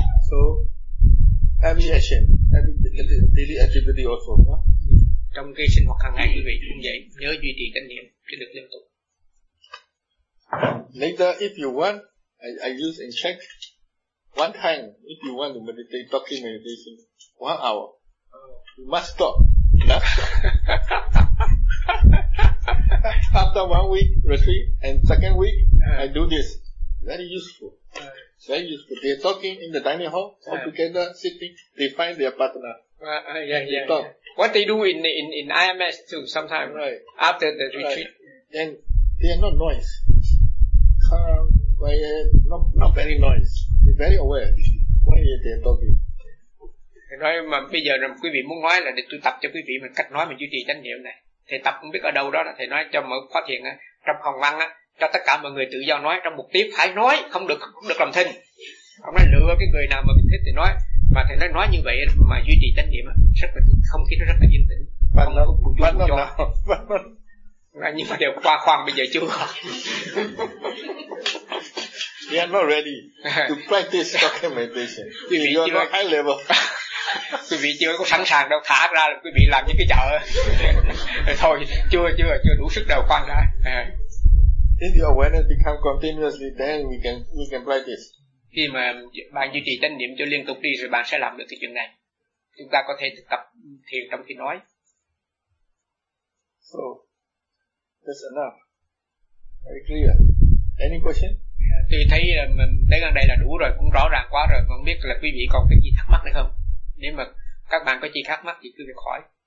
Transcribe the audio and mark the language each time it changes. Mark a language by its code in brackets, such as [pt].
[en] So every action, every daily activity also, huh? [vi] Trong cái sinh hoạt hàng ngày quý vị cũng vậy, nhớ duy trì chánh niệm cho được liên tục. [en] Later, if you want, I use and check one time. If you want to meditate, talking meditation, 1 hour, you must stop. After 1 week retreat and second week, I do this. Very useful. Very useful. They're talking in the dining hall, all together, sitting. They find their partner. Talk. What they do in IMS too, sometimes, right. After the retreat. Right. And they are not noise. Calm, quiet, not very noise. They're very aware why they're talking. [vi] Nói mà bây giờ quý vị muốn nói là để tôi tập cho quý vị mình cách nói mình duy trì chánh niệm này. Thầy tập không biết ở đâu đó là thầy nói cho mở khóa thiền á, trong phòng văn á, cho tất cả mọi người tự do nói, trong một tiếng phải nói, không được làm thinh. Không nên lựa cái người nào mà mình thích thì nói. Mà thầy nói như vậy mà duy trì chánh niệm á, rất là không khí nó rất là yên tĩnh. Văn nó cũng chưa cho. Nhưng mà đều qua khoang bây giờ chưa. [en] We are not ready to practice talking meditation. You are not high level. [vi] Quý vị chưa có sẵn sàng đâu, thả ra là quý vị làm những cái chợ. Thôi, chưa đủ sức đâu khoan ra. [en] If the awareness become continuously, then we can practice. [vi] Khi mà bạn duy trì chánh niệm cho liên tục đi rồi bạn sẽ làm được cái chuyện này. Chúng ta có thể thực tập thiền trong khi nói. [en] So, that's enough. Very clear. Any question? [vi] Tôi thấy mình tới gần đây là đủ rồi, cũng rõ ràng quá rồi. Không biết là quý vị còn cái gì thắc mắc nữa không? Nếu mà các bạn có gì thắc mắc thì cứ việc hỏi.